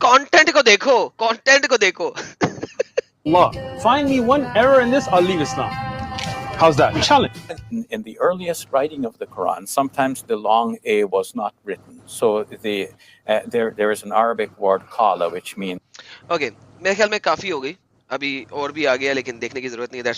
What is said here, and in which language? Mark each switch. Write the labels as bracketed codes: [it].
[hi] Content को देखो, content को देखो. [en] Allah. Find me one error in this, I'll leave Islam. How's that? Challenge. In the earliest writing of the Quran, sometimes the long A was not written. So there is an Arabic word qala, which means. [hi] Okay, मेरे ख्याल में काफी हो गई. अभी और भी आ गया लेकिन देखने की जरूरत नहीं है.